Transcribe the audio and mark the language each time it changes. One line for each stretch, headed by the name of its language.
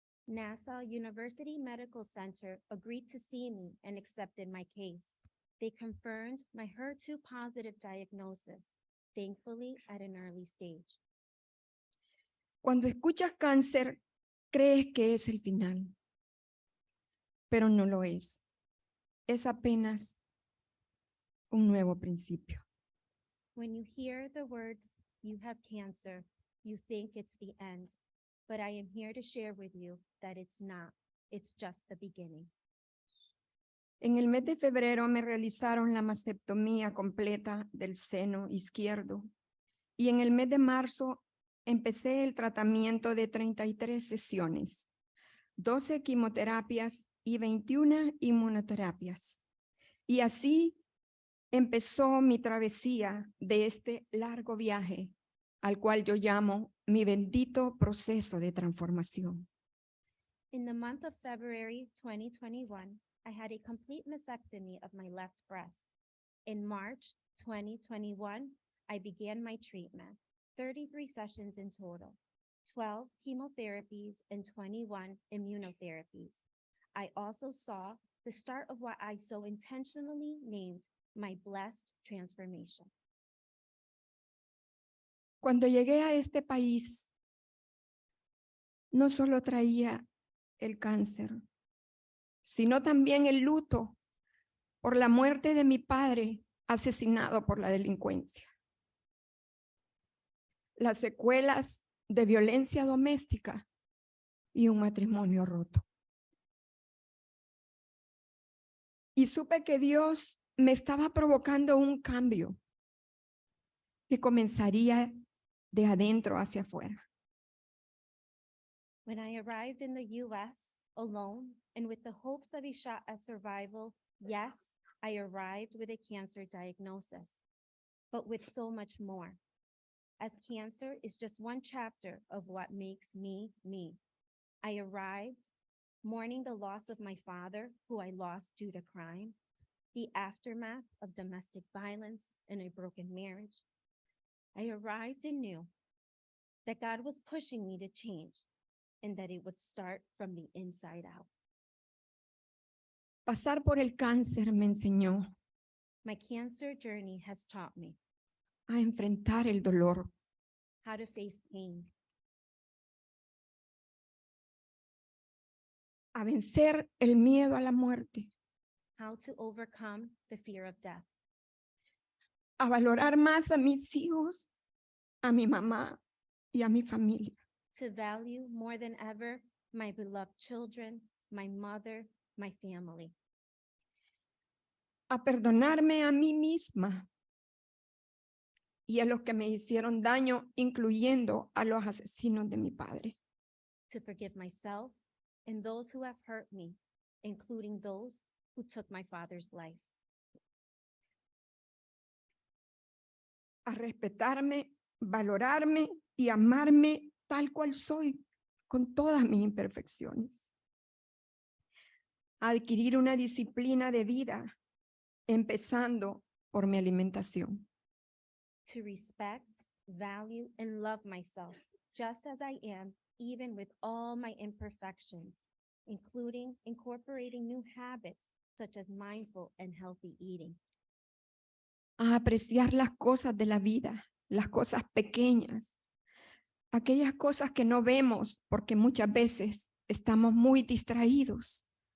English: Nassau University Medical Center agreed to see me and accepted my case. They confirmed my HER2 positive diagnosis, thankfully at an early stage.
Spanish: Cuando escuchas cáncer, crees que es el final, pero no lo es. Es apenas un nuevo principio.
English: When you hear the words, "You have cancer," you think it's the end. But I am here to share with you that it's not. It's just the beginning.
Spanish: En el mes de febrero me realizaron la mastectomía completa del seno izquierdo y en el mes de marzo empecé el tratamiento de 33 sesiones, 12 quimioterapias y 21 inmunoterapias. Y así empezó mi travesía de este largo viaje, al cual yo llamo mi bendito proceso de transformación.
English: In the month of February 2021, I had a complete mastectomy of my left breast. In March 2021, I began my treatment, 33 sessions in total, 12 chemotherapies and 21 immunotherapies. I also saw the start of what I so intentionally named my blessed transformation.
Spanish: Cuando llegué a este país, no solo traía el cáncer, sino también el luto por la muerte de mi padre asesinado por la delincuencia. Las secuelas de violencia doméstica y un matrimonio roto. Y supe que Dios me estaba provocando un cambio que comenzaría de adentro hacia afuera.
English: When I arrived in the US alone and with the hopes of a shot at survival, yes, I arrived with a cancer diagnosis, but with so much more. As cancer is just one chapter of what makes me, me. I arrived mourning the loss of my father, who I lost due to crime, the aftermath of domestic violence and a broken marriage. I arrived and knew that God was pushing me to change and that it would start from the inside out.
Spanish: Pasar por el cáncer me enseñó
English: My cancer journey has taught me
Spanish: a enfrentar el dolor,
English: how to face pain,
Spanish: a vencer el miedo a la muerte,
English: how to overcome the fear of death,
Spanish: a valorar más a mis hijos, a mi mamá y a mi familia.
English: to value more than ever my beloved children, my mother, my family,
Spanish: A perdonarme a mí misma y a los que me hicieron daño, incluyendo a los asesinos de mi padre.
English: to forgive myself and those who have hurt me, including those who took my father's life,
Spanish: A respetarme, valorarme y amarme tal cual soy, con todas mis imperfecciones. A adquirir una disciplina de vida, empezando por mi alimentación.
English: to respect, value, and love myself just as I am, even with all my imperfections, including incorporating new habits such as mindful and healthy eating,
Spanish: A apreciar las cosas de la vida, las cosas pequeñas, aquellas cosas que no vemos porque muchas veces estamos muy distraídos